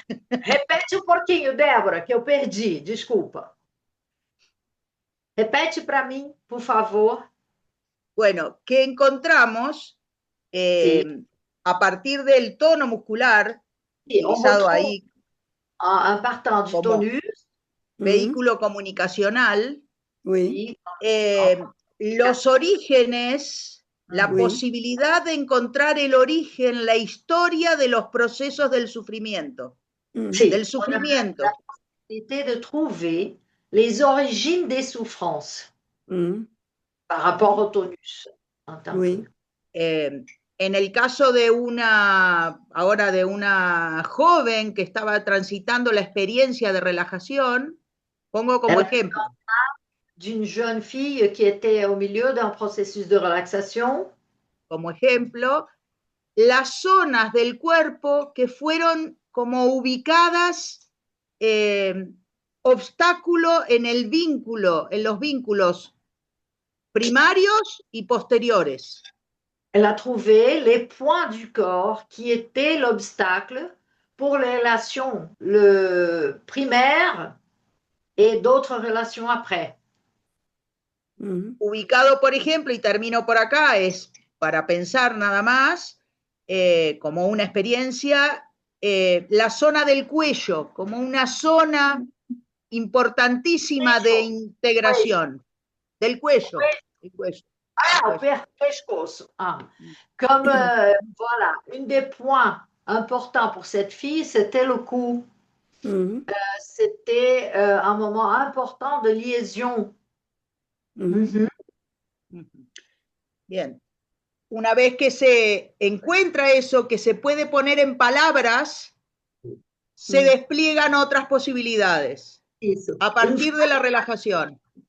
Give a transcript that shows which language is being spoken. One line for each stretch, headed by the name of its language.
Portuguese: Repete um pouquinho, Débora, que eu perdi, desculpa. Repete para mim, por favor.
Spanish: Bueno, que encontramos a partir del tono muscular utilizado ahí.
French: En partant du tonus.
Spanish: vehículo comunicacional,
French: Oui,
Spanish: los orígenes, la
French: Oui.
Spanish: posibilidad de encontrar el origen, la historia de los procesos del sufrimiento. Sí, Del
French: on a
Spanish: sufrimiento.
French: la possibilité de trouver les origines des souffrances par rapport au tonus en tant Oui. que.
Spanish: En el caso de ahora de una joven que estaba transitando la experiencia de relajación, pongo como ejemplo.
French: D'une jeune fille qui était au milieu d'un processus de relaxation.
Spanish: Como ejemplo, las zonas del cuerpo que fueron como ubicadas obstáculo en el vínculo, en los vínculos primarios y posteriores.
French: Elle a trouvé les points du corps qui étaient l'obstacle pour les relations primaires et d'autres relations après.
Spanish: Ubicado, por ejemplo, y termino por acá, es para pensar nada más, como una experiencia, la zona del cuello, como una zona importantísima de integración. Del cuello. El cuello.
Portuguese: Ah, pescoço. Ah.
French: Comme, voilà, une des points importants pour cette fille, c'était le cou. C'était un moment important de liaison.
Spanish: Bien. Una vez que se encuentra eso, que se puede poner en palabras, se despliegan otras posibilidades a partir de la relajación.